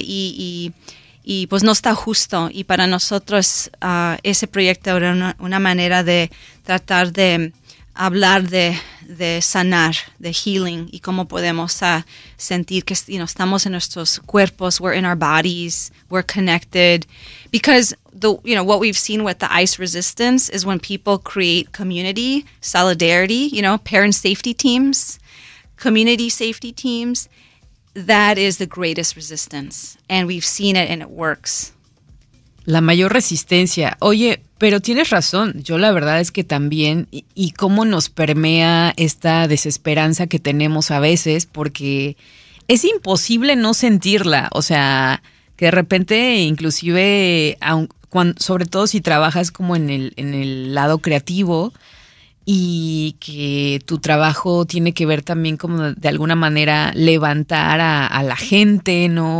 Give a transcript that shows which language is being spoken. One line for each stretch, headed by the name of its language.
Spanish: Y pues no está justo. Y para nosotros ese proyecto era una manera de tratar de hablar de sanar, de healing, y cómo podemos sentir que, you know, estamos en nuestros cuerpos,
English: we're in our bodies, we're connected. Because, the you know, what we've seen with the ICE resistance is when people create community, solidarity, you know, parent safety teams, community safety teams, that is the greatest resistance. And we've seen it and it works.
Spanish: La mayor resistencia. Oye, pero tienes razón. Yo la verdad es que también, y cómo nos permea esta desesperanza que tenemos a veces, porque es imposible no sentirla. O sea, que de repente, inclusive, sobre todo si trabajas como en el lado creativo y que tu trabajo tiene que ver también como de alguna manera levantar a la gente, ¿no?